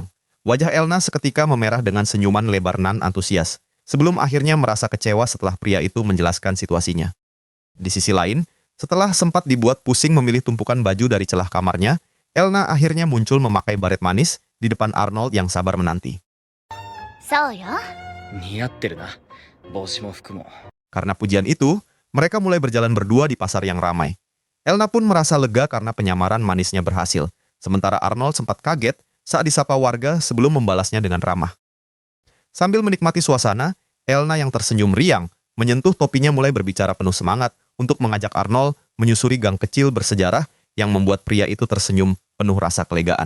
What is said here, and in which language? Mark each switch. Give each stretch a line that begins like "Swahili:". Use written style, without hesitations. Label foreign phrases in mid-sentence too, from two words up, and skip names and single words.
Indonesian: Wajah Elna seketika memerah dengan senyuman lebar nan antusias, sebelum akhirnya merasa kecewa setelah pria itu menjelaskan situasinya. Di sisi lain, setelah sempat dibuat pusing memilih tumpukan baju dari celah kamarnya, Elna akhirnya muncul memakai baret manis di depan Arnold yang sabar menanti.
Japanese: そうよ。似合ってるな、帽子も服も。
Indonesian: Karena pujian itu, mereka mulai berjalan berdua di pasar yang ramai. Elna pun merasa lega karena penyamaran manisnya berhasil, sementara Arnold sempat kaget saat disapa warga sebelum membalasnya dengan ramah. Sambil menikmati suasana, Elna yang tersenyum riang, menyentuh topinya mulai berbicara penuh semangat untuk mengajak Arnold menyusuri gang kecil bersejarah yang membuat pria itu tersenyum penuh rasa kelegaan.